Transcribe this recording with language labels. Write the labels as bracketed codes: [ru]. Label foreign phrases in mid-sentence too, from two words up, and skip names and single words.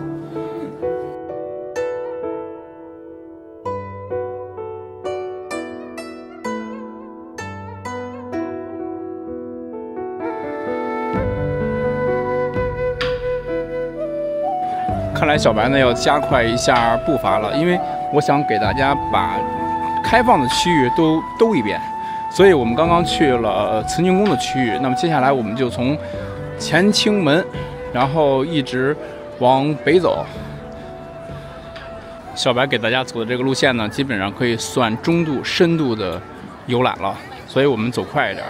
[zh] 看来小白呢要加快一下步伐了，因为我想给大家把開放的區域都兜一遍。所以我們剛剛去了慈寧宮的區域，那麼接下來我們就從乾清門，然後一直往北走。小白給大家走的這個路線呢，基本上可以算中度、深度的遊覽了，所以我們走快一點。